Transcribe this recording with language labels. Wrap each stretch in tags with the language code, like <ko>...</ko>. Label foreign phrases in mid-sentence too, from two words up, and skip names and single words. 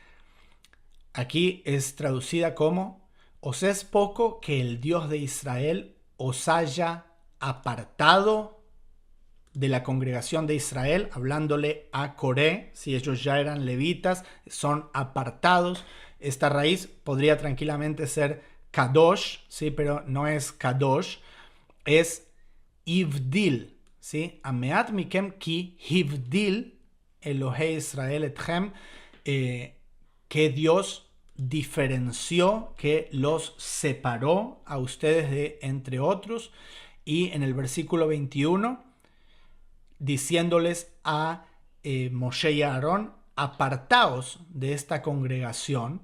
<es>Aquí es traducida como: os es poco que el Dios de Israel os haya apartado de la congregación de Israel, hablándole a Coré, si ellos ya eran levitas, son apartados. Esta raíz podría tranquilamente ser kadosh, ¿sí? Pero no es kadosh, es ivdil, ¿sí?</es> <he>המעט מכם כי הבדיל אלוהי ישראל אתכם,</he> <es>que Dios diferenció, que los separó a ustedes de entre otros. Y en el versículo 21, diciéndoles a Moshe y a Aarón: apartaos de esta congregación.</es>